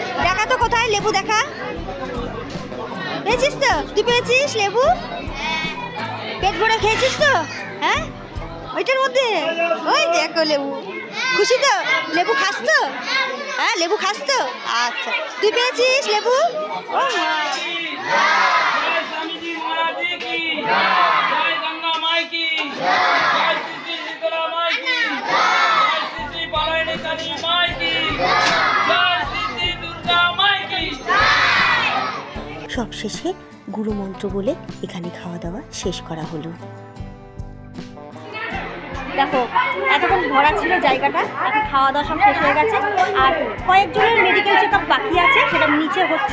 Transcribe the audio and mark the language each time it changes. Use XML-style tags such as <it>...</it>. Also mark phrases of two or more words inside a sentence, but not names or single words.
<bn>দেখা তো কোথায় লেবু, দেখা পেয়েছিস তো? তুই পেয়েছিস লেবু? পেট ভরে খেয়েছিস তো? হ্যাঁ, ওইটার মধ্যে ওই দেখো লেবু। খুশি তো? লেবু খাস তো? হ্যাঁ, লেবু খাস তো? আচ্ছা, তুই পেয়েছিস লেবু? ও মা,</bn> <hi>जय स्वामी जी महाराज जी की जय गंगा माई की जय श्री श्री शीतला माई की जय श्री श्री पारायणी काली माई की जय श्री श्री दुर्गा माई की।</hi> <bn>সবশেষে গুরু মন্ত্র বলে এখানে খাওয়া দাওয়া শেষ করা হলো। দেখো এতক্ষণ ভরা ছিল জায়গাটা, এখন খাওয়া দাওয়া সব শেষ হয়ে গেছে, আর কয়েকজনের</bn> <en>medical check up</en> <bn>বাকি আছে, সেটা নিচে হচ্ছে।</bn>